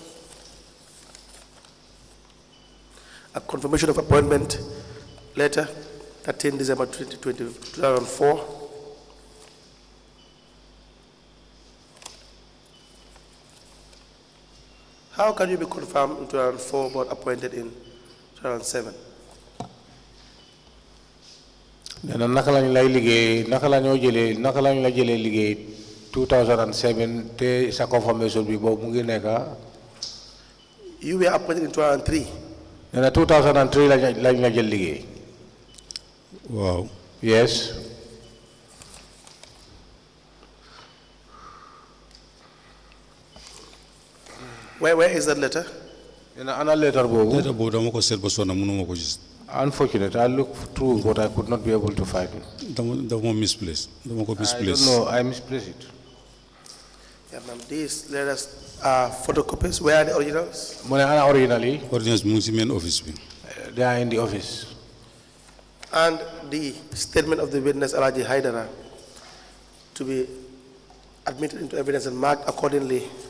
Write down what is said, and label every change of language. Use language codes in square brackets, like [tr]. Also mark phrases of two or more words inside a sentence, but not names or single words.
[en] A confirmation of appointment letter, 13 December 2004. How can you be confirmed in 2004 but appointed in 2007? [wo] Nena naka lañ lay liggéey naka lañoo jëlee naka lañ la jëlee liggéey 2007 te sa confirmation bi boobu mu ngi nekk. [en] You were appointed in 2003. [wo] Nena 2003 lañ la jël liggéey. [en] Wow. Yes. Where is that letter? [wo] Nena ana letter boobu. Letter boobu dama ko seet ba sonna mënuma ko gis. [en] Unfortunate, I looked through but I could not be able to find it. [wo] Dama misplaced. Dama ko misplaced. [en] I don't know, I misplaced it. Yeah, ma'am, these letters are photocopies. Where are the originals? Originally? [wo] Originals mu ngi ci [en] main office [wo] bi. [en] They are in the office. And the statement of the witness, Alhagie Hydara, to be admitted into evidence and marked accordingly.